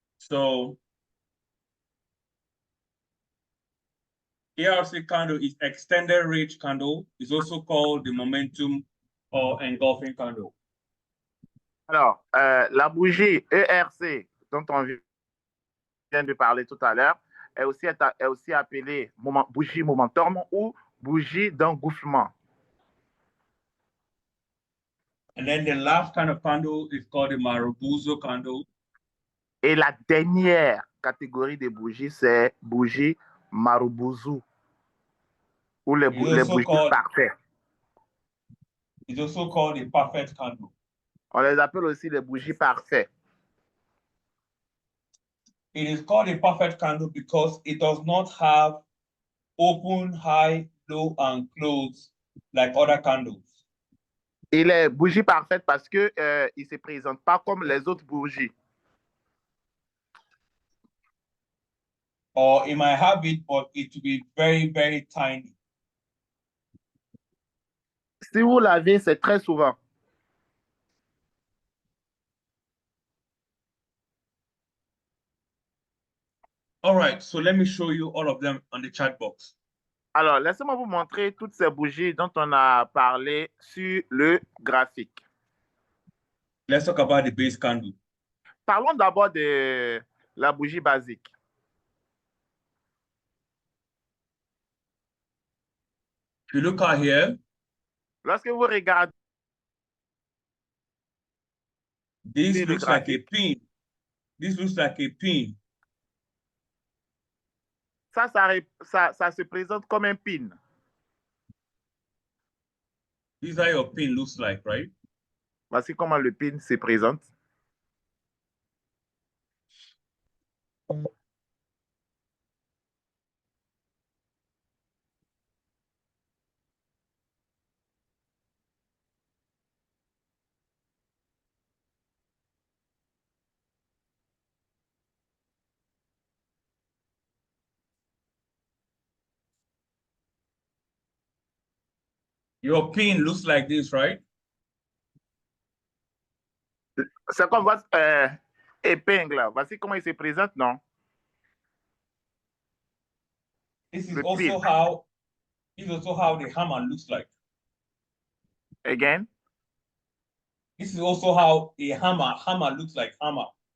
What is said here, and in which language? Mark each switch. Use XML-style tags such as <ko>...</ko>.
<en>So ERC candle is extended range candle. It's also called the momentum or engulfing candle.</en> <fr>Alors, la bougie ERC dont on vient de parler tout à l'heure est aussi appelée bougie momentum ou bougie d'engouffement.</fr> <en>And then the last kind of candle is called the Marubozu candle.</en> <fr>Et la dernière catégorie de bougies, c'est bougie Marubozu ou les bougies parfaites.</fr> <en>It's also called the perfect candle.</en> <fr>On les appelle aussi les bougies parfaites.</fr> <en>It is called a perfect candle because it does not have open, high, low, and close like other candles.</en> <fr>Il est bougie parfaite parce que il se présente pas comme les autres bougies.</fr> <en>Or it might have it, but it will be very, very tiny.</en> <fr>Si vous l'avez, c'est très souvent.</fr> <en>All right, so let me show you all of them on the chat box.</en> <fr>Alors, laissez-moi vous montrer toutes ces bougies dont on a parlé sur le graphique.</fr> <en>Let's talk about the base candle.</en> <fr>Parlons d'abord de la bougie basique.</fr> <en>If you look out here,</en> <fr>Lorsque vous regardez</fr> <en>this</en> <fr>le</fr> <en>looks like a</en> <fr>graphique,</fr> <en>pin. This looks like a pin.</en> <fr>ça se présente comme un pin.</fr> <en>This is how your pin looks like, right?</en> <fr>Voici comment le pin se présente.</fr> <en>Your pin looks like this, right?</en> <fr>C'est comme votre épingle. Voici comment il se présente, non?</fr> <en>This is The also pin. how the hammer looks like. Again. This is also how a hammer looks like hammer.</en>